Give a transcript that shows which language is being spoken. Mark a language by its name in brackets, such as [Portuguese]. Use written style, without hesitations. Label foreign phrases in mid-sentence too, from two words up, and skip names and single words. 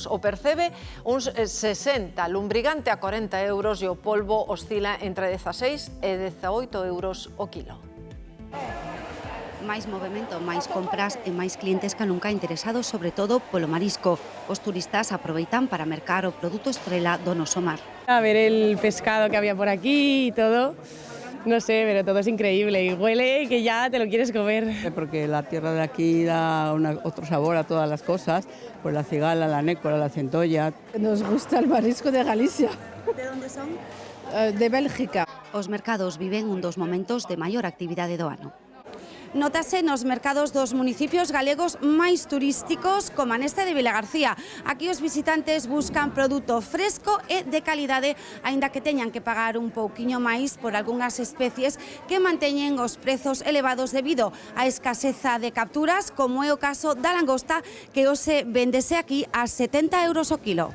[Galician] O percebe uns 60, lumbrigante a 40 euros e o polvo oscila entre 16 e 18 euros o quilo. Máis movimento, máis compras e máis clientes que nunca interesados, sobre todo polo marisco. Os turistas aproveitan para mercar o produto estrela do noso mar. [Spanish] A ver el pescado que había por aquí y todo, no sé, pero todo es increíble y huele que ya te lo quieres comer. Porque la tierra de aquí da otro sabor a todas las cosas, pues la cigala, la nécora, la centolla. Nos gusta el marisco de Galicia. ¿De dónde son? De Bélgica. [Galician] Os mercados viven un dos momentos de maior actividade do ano. Nótase nos mercados dos municipios galegos máis turísticos, como neste de Vilagarcía. Aquí os visitantes buscan produto fresco e de calidade, aínda que teñan que pagar un pouquiño máis por algunhas especies que manteñen os prezos elevados debido á escaseza de capturas, como é o caso da langosta, que hoxe véndese aquí a 70 euros o quilo.